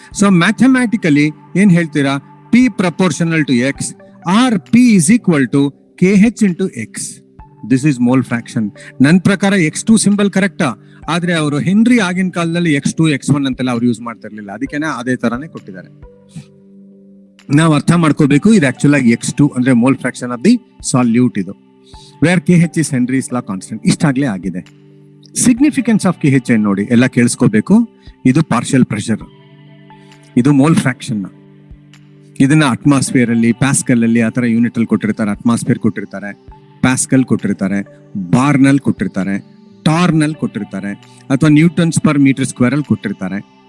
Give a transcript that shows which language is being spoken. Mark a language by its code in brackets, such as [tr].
[kn] So mathematically ಏನ್ ಹೇಳ್ತೀರಾ, P [en] Proportional to X or P is equal to KH into X. This is mole fraction. [kn] ನನ್ನ ಪ್ರಕಾರ X2 symbol ಕರೆಕ್ಟಾ, ಆದ್ರೆ ಅವರು ಹೆನ್ರಿ ಆಗಿನ ಕಾಲದಲ್ಲಿ X2 X1 ಅಂತೆಲ್ಲ ಅವ್ರು ಯೂಸ್ ಮಾಡ್ತಾ ಇರ್ಲಿಲ್ಲ, ಅದಕ್ಕೆನೆ ಅದೇ ತರಾನೇ ಕೊಟ್ಟಿದ್ದಾರೆ. ನಾವು ಅರ್ಥ ಮಾಡ್ಕೋಬೇಕು, ಇದು ಆಕ್ಚುಲ್ ಆಗಿ X2 ಅಂದ್ರೆ [en] Mole fraction of the solute. ಇದು where KH is Henry's law constant. [kn] ಇಷ್ಟಾಗ್ಲೇ ಆಗಿದೆ. ಸಿಗ್ನಿಫಿಕೆನ್ಸ್ ಆಫ್ KH ಏನ್ ನೋಡಿ, ಎಲ್ಲ ಕೇಳಿಸ್ಕೋಬೇಕು. ಇದು ಪಾರ್ಷಿಯಲ್ ಪ್ರೆಷರ್, ಇದು ಮೋಲ್ ಫ್ರಾಕ್ಷನ್. ಇದನ್ನ ಅಟ್ಮಾಸ್ಫಿಯರ್ ಅಲ್ಲಿ, ಪ್ಯಾಸ್ಕಲ್ ಅಲ್ಲಿ ಆ ತರ ಯೂನಿಟ್ ಅಲ್ಲಿ ಕೊಟ್ಟಿರ್ತಾರೆ. ಅಟ್ಮಾಸ್ಫಿಯರ್ ಕೊಟ್ಟಿರ್ತಾರೆ, ಪ್ಯಾಸ್ಕಲ್ ಕೊಟ್ಟಿರ್ತಾರೆ, ಬಾರ್ನಲ್ ಕೊಟ್ಟಿರ್ತಾರೆ, ಟಾರ್ನಲ್ ಕೊಟ್ಟಿರ್ತಾರೆ, ಅಥವಾ ನ್ಯೂಟನ್ಸ್ ಪರ್ ಮೀಟರ್ ಸ್ಕ್ವೇರ್ ಅಲ್ಲಿ ಕೊಟ್ಟಿರ್ತಾರೆ.